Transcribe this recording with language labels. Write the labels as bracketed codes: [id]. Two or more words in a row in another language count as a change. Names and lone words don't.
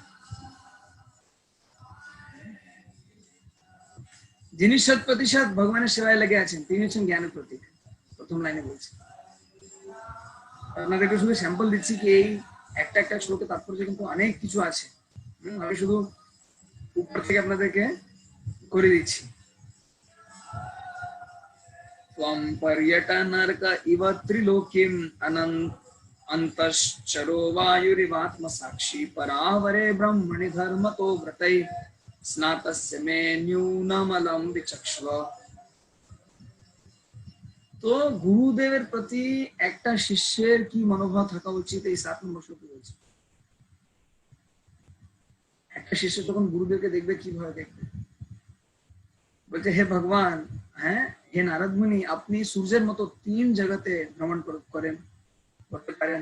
[bn] যিনি 100% ভগবানের সেবায় লেগে আছেন তিনি হচ্ছেন জ্ঞানের প্রতীক, প্রথম লাইনে বলছে। আপনাদেরকে শুধু স্যাম্পল দিচ্ছি কি এই একটা একটা শ্লোকে তাৎপর্য কিন্তু অনেক কিছু আছে। আমি শুধু উপর থেকে আপনাদেরকে করে দিচ্ছি। [sa] त्वं पर्यटनर्क इव त्रिलोकीम् अन्तश्चरो वायुरिवात्मसाक्षी परावरे ब्रह्मणि धर्मतो व्रतै स्नातस्य मे न्यूनमलं विचक्ष्व। [bn] তো গুরুদেবের প্রতি একটা শিষ্যের কি মনোভাব থাকা উচিত এই 7 নম্বর শ্লোকে বলছে। একটা শিষ্য তখন গুরুদেবকে দেখবে কিভাবে দেখবে? বলছে হে ভগবান, হ্যাঁ হে নারদ মুনি, আপনি সূর্যের মতো 3 জগতে ভ্রমণ করতে পারেন।